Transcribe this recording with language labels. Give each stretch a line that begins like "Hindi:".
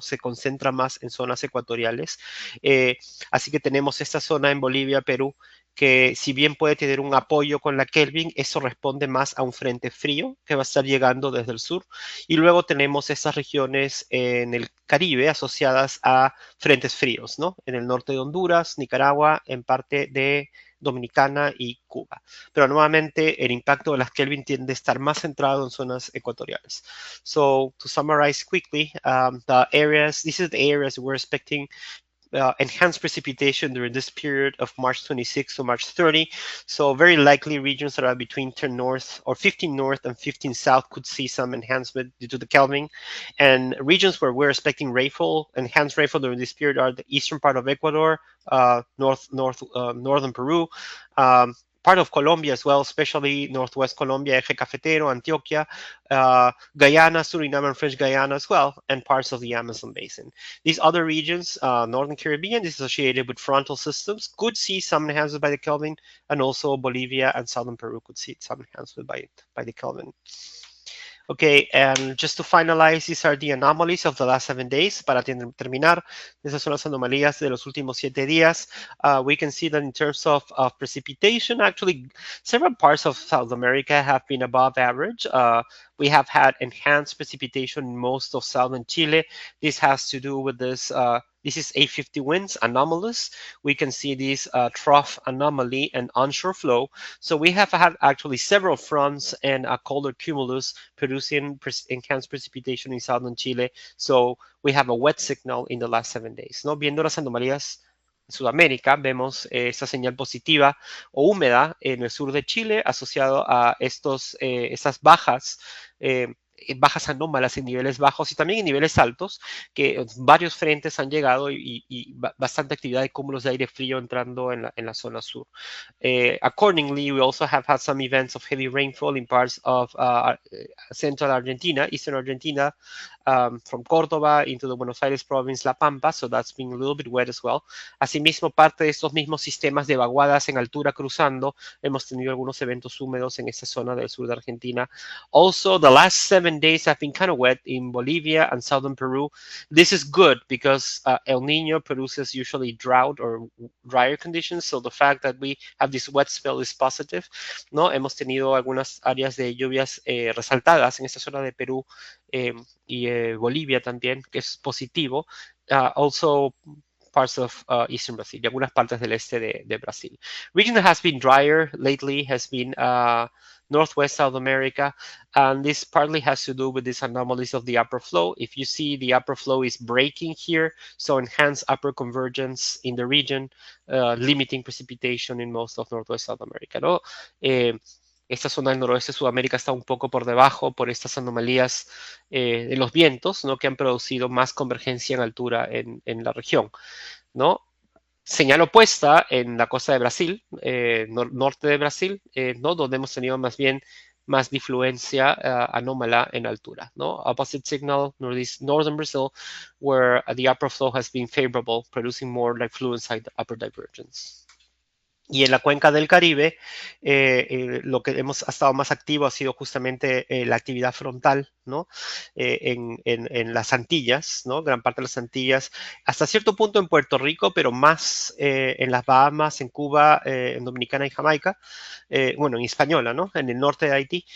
Spanish: Se concentra más en zonas ecuatoriales. Así que tenemos esta zona en Bolivia, Perú, que si bien puede tener un apoyo con la Kelvin, eso responde más a un frente frío que va a estar llegando desde el sur. Y luego tenemos estas regiones en el Caribe asociadas a frentes fríos, ¿no? En el norte de Honduras, Nicaragua, en parte de Dominicana y Cuba. Pero nuevamente el impacto de las Kelvin tiende a estar más centrado en zonas ecuatoriales.
English: So to summarize quickly, this is the areas we're expecting enhanced precipitation during this period of March 26 to March 30. So very likely regions that are between 10 north or 15 north and 15 south could see some enhancement due to the Kelvin. And regions where we're expecting rainfall, enhanced rainfall during this period are the eastern part of Ecuador, northern Peru, part of Colombia as well, especially northwest Colombia, Eje Cafetero, Antioquia, Guyana, Suriname, and French Guyana as well, and parts of the Amazon basin. These other regions, Northern Caribbean, is associated with frontal systems, could see some enhancement by the Kelvin, and also Bolivia and southern Peru could see some enhancement by the Kelvin. Okay, and just to finalize, these are the anomalies of the last 7 days.
Spanish: Para terminar, esas son las anomalías de los últimos 7 días.
English: We can see that in terms of precipitation, actually, several parts of South America have been above average. We have had enhanced precipitation in most of southern Chile. This has to do with this is 850 winds, anomalous. We can see this trough anomaly and onshore flow. So we have had actually several fronts and a colder cumulus producing enhanced precipitation in southern Chile. So we have a wet signal in the last 7 days.
Spanish: ¿No? Viendo las anomalías en Sudamérica, vemos esta señal positiva o húmeda en el sur de Chile asociado a estas bajas anómalas en niveles bajos y también en niveles altos, que varios frentes han llegado y bastante actividad de cúmulos de aire frío entrando en la zona sur.
English: Accordingly, we also have had some events of heavy rainfall in parts of central Argentina, eastern Argentina, from Córdoba into the Buenos Aires province, La Pampa, so that's been a little bit wet as well.
Spanish: Asimismo, parte de estos mismos sistemas de vaguadas en altura cruzando, hemos tenido algunos eventos húmedos en esta zona del sur de Argentina.
English: Also, the last 7 recent days have been kind of wet in Bolivia and southern Peru. This is good because El Nino produces usually drought or drier conditions. So the fact that we have this wet spell is positive,
Spanish: ¿no? Hemos tenido algunas áreas de lluvias resaltadas en esta zona de Perú y Bolivia también, que es positivo.
English: Also parts of eastern Brazil,
Spanish: y algunas partes del este de Brasil.
English: Region that has been drier lately has been Northwest South America, and this partly has to do with these anomalies of the upper flow. If you see, the upper flow is breaking here, so enhanced upper convergence in the region, limiting precipitation in most of Northwest South America,
Spanish: ¿no? Esta zona del noroeste de Sudamérica está un poco por debajo por estas anomalías de los vientos, ¿no? Que han producido más convergencia en altura en la región, ¿no? Señal opuesta en la costa de Brasil, norte de Brasil, ¿no? Donde hemos tenido más bien más difluencia anómala en altura, ¿no?
English: Opposite signal, northern Brazil, where the upper flow has been favorable, producing more like fluent-side upper divergence.
Spanish: Y en la cuenca del Caribe, lo que hemos estado más activo ha sido justamente la actividad frontal, ¿no? En las Antillas, ¿no? Gran parte de las Antillas, hasta cierto punto en Puerto Rico, pero más en las Bahamas, en Cuba, en Dominicana y Jamaica, bueno, en Hispaniola, ¿no? En el norte de Haití.